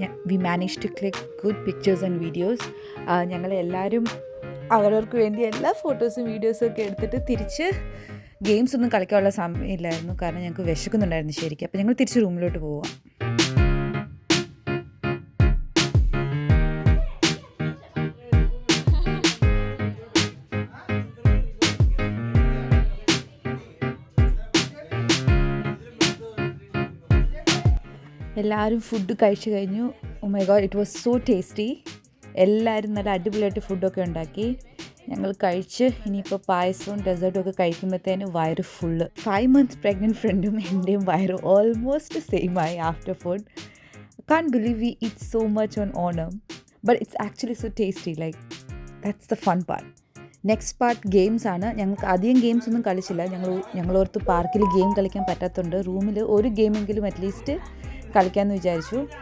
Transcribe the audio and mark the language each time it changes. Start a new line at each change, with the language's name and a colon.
English: We managed to click good pictures and videos.
Malayalam: ഞങ്ങളെല്ലാവരും അവരവർക്ക് വേണ്ടി എല്ലാ ഫോട്ടോസും വീഡിയോസും ഒക്കെ എടുത്തിട്ട് തിരിച്ച് ഗെയിംസ് ഒന്നും കളിക്കാനുള്ള സമയമില്ലായിരുന്നു, കാരണം ഞങ്ങൾക്ക് വിശക്കുന്നുണ്ടായിരുന്നു ശരിക്കും. അപ്പോൾ ഞങ്ങൾ തിരിച്ച് റൂമിലോട്ട് പോവാം. എല്ലാവരും ഫുഡ് കഴിച്ച് കഴിഞ്ഞു.
English: Oh my god, it was so tasty.
Malayalam: എല്ലാവരും നല്ല അടിപൊളിയായിട്ട് ഫുഡൊക്കെ ഉണ്ടാക്കി. ഞങ്ങൾ കഴിച്ച് ഇനിയിപ്പോൾ പായസവും ഡെസേർട്ടും ഒക്കെ കഴിക്കുമ്പോഴത്തേന് വയറ് ഫുള്ള്. 5 months പ്രഗ്നൻറ്റ് ഫ്രണ്ടും എൻ്റെയും വയറ് ഓൾമോസ്റ്റ് സെയിം ആയി after food.
English: Can't believe we eat so much on Onam, but it's actually so tasty. Like, that's the fun part.
Malayalam: Next part games ആണ്. ഞങ്ങൾക്ക് അധികം ഗെയിംസ് ഒന്നും കളിച്ചില്ല. ഞങ്ങളോർത്ത് പാർക്കിൽ ഗെയിം കളിക്കാൻ പറ്റാത്തതുകൊണ്ട് റൂമിൽ ഒരു ഗെയിമെങ്കിലും അറ്റ്ലീസ്റ്റ് കളിക്കാമെന്ന് വിചാരിച്ചു.